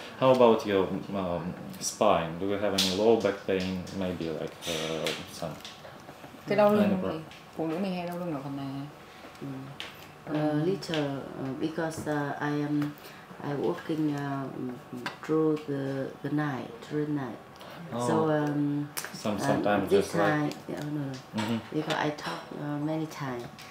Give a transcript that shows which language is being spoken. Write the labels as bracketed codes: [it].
[en] How about your spine? Do you have any low back pain? Maybe like some. [vi] Cái đau lưng thì phụ nữ mình hay đau lưng ở phần này. [en] Little because I working through the night. Oh. So Sometimes this just like. time because I talk many times.